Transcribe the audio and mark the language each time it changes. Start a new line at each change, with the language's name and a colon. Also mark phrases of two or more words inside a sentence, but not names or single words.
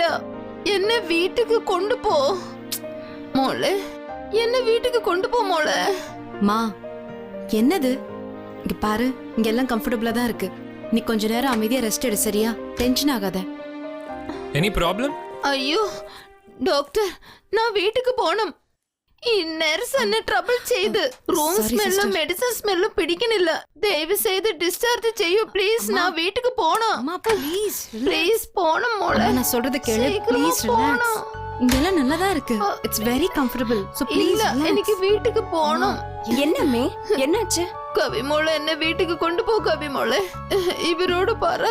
Tamil: என்ன வீட்டுக்கு கொண்டு போ மோளே, என்ன வீட்டுக்கு கொண்டு போ மோளே. மா, என்னது? இங்க பாரு, இங்க எல்லாம் கம்ஃபர்டபுளா தான் இருக்கு. நீ கொஞ்ச நேரம் அமைதியா ரெஸ்ட் எடு, சரியா? டென்ஷன் ஆகாத.
English: any problem?
Malayalam: അയ്യോ ഡോക്ടർ,
Tamil: நான் வீட்டுக்கு போணும்.
Malayalam: ഇന്നേരം തന്നെ ട്രബിൾ ചെയ്ത്
English: room smell medicine smell
Malayalam: പിടിക്കണില്ല. ദയവ് ചെയ്ത് ഡിസ്ചാർജ് ചെയ്യൂ പ്ലീസ്.
Tamil: நான் வீட்டுக்கு போணும். அம்மா ப்ளீஸ் ப்ளீஸ் போணும் மோளே. நான் சொல்றத கேளு, சீக்கிரமா
English: please relax.
Tamil: போணும். இங்க எல்லாம் நல்லா தான் இருக்கு.
English: it's very comfortable. so please
Tamil: இல்ல, எனக்கு வீட்டுக்கு போணும். என்னமே என்னாச்சு? கவி மோளே, என்ன வீட்டுக்கு கொண்டு போ கவி மோளே. இவரோட பாரு.